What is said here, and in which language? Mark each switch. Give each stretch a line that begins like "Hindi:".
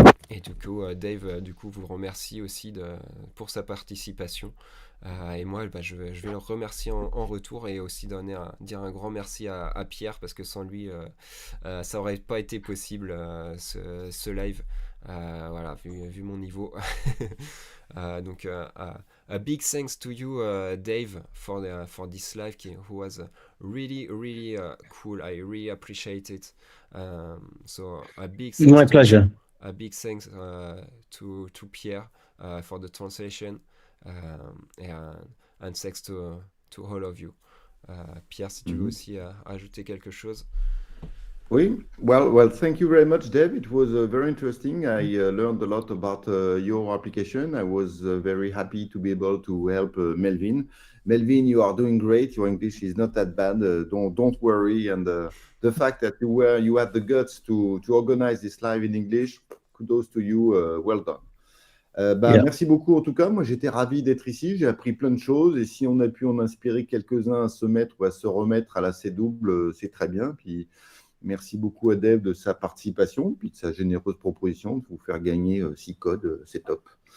French: Et du coup, Dave, du coup, vous remercie aussi pour sa participation. Et moi, je vais le remercier en retour, et aussi dire un grand merci à Pierre, parce que sans lui, ça aurait pas été possible, ce live. Voilà, vu mon niveau. Donc,
English: a big thanks to you, Dave, for this live, who was really, really cool. I really appreciate it. So a big thanks. My pleasure. A big thanks to Pierre for the translation, and thanks to all of you.
French: Pierre, si tu veux aussi ajouter quelque chose. Oui,
English: well, thank you very much, Dave. It was very interesting. I learned a lot about your application. I was very happy to be able to help Melvin. Melvin, you are doing great. Your English is not that bad. Don't worry. And the fact that you had the guts to organize this live in English, kudos to you. Well done. Yeah.
French: Merci beaucoup en tout cas. Moi, j'étais ravi d'être ici. J'ai appris plein de choses. Et si on a pu en inspirer quelques-uns à se mettre ou à se remettre à la C-double, c'est très bien. Puis merci beaucoup à Dave de sa participation, puis de sa généreuse proposition de vous faire gagner 6 codes. C'est top.